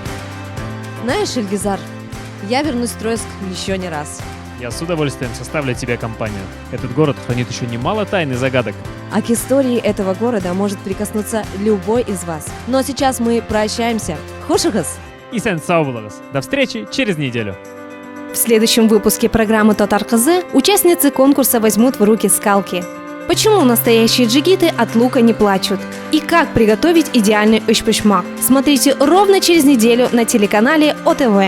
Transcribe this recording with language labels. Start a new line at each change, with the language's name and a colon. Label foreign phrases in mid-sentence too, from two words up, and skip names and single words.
Russian: Знаешь, Ильгизар, я вернусь в Троицк еще не раз. Я с удовольствием составлю тебе компанию. Этот город хранит еще немало тайн и загадок. А к истории этого города может прикоснуться любой из вас. Но сейчас мы прощаемся. Хошигас!
Tatar: И сен сау булыгыз.
Russian: До встречи через неделю. В следующем выпуске программы «Татар КЗ» участницы конкурса возьмут в руки скалки. Почему настоящие джигиты от лука не плачут? И как приготовить идеальный ушпушмак? Смотрите ровно через неделю на телеканале ОТВ.